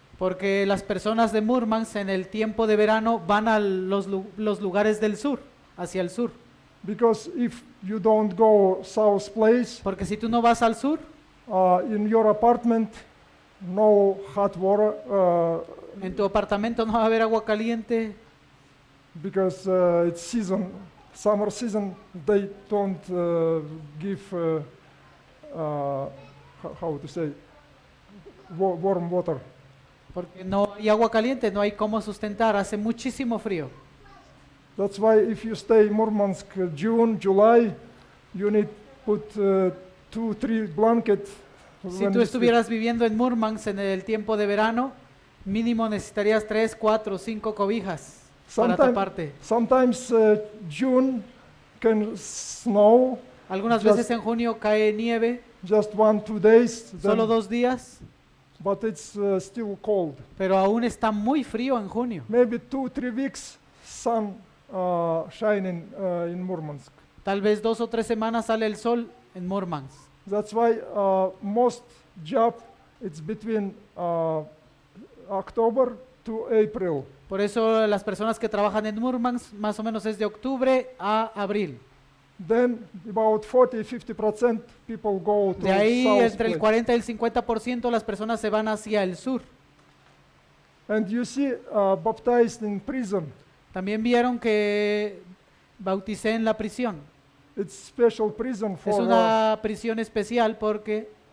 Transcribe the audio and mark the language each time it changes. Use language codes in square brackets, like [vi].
[es] Porque las personas de Murmansk en el tiempo de verano van a los lugares del sur, hacia el sur. [en] Because if you don't go south place, [es] Porque si tú no vas al sur, [en] in your apartment, no hot water, [es] en tu apartamento no va a haber agua caliente, [en] because it's season, summer season, they don't give, how to say, warm water. [es] porque no hay agua caliente, no hay cómo sustentar, hace muchísimo frío. [en] That's why if you stay in Murmansk June, July, you need put 2-3 blankets. [es] Si tú estuvieras viviendo en Murmansk en el tiempo de verano, mínimo necesitarías 3, 4, 5 cobijas para taparte. [en] Sometimes June can snow. [es] Algunas veces en junio cae nieve, [en] Just 1-2 days. [es] solo 2 días, [en] But it's still cold. [es] pero aún está muy frío en junio. [en] Maybe 2-3 weeks sun shining in Murmansk. [es] Tal vez 2 o 3 semanas sale el sol en Murmansk. [en] That's why most job it's between October to April. [es] Por eso las personas que trabajan en Murmansk más o menos es de octubre a abril. [en] Then about 40-50% people go to [es] De ahí [en] south [es] entre el [en] place. [es] 40 y el 50% las personas se van hacia el sur. [en] And you see baptized in prison. [es] También vieron que bauticé en la prisión. [en] It's special prison [es] Es [en] for [es] una prisión especial porque